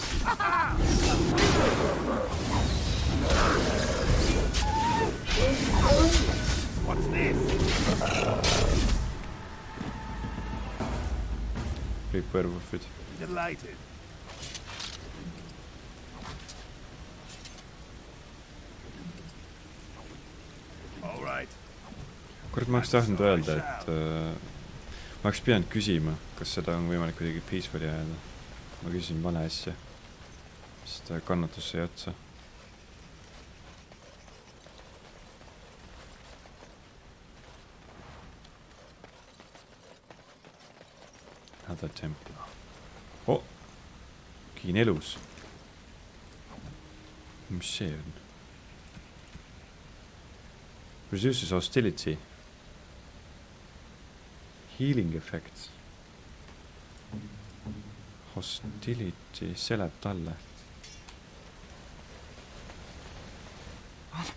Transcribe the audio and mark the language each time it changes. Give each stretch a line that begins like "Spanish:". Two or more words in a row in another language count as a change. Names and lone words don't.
English: What's this?
Estonian: Kõik werewolfid.
English: Delighted. All right.
Estonian: Kurat, ma oleks tahtnud öelda, et ma oleks pidanud küsima, kas seda on võimalik kuidagi peacefully ajada. Ma küsisin vale asja, sest kannatus sai otsa.
English: Another temple.
Estonian: Oh! Keegi on elus. Mis see on?
English: Reduces hostility. Healing effects. Hostility
Estonian: seleb talle.
English: What?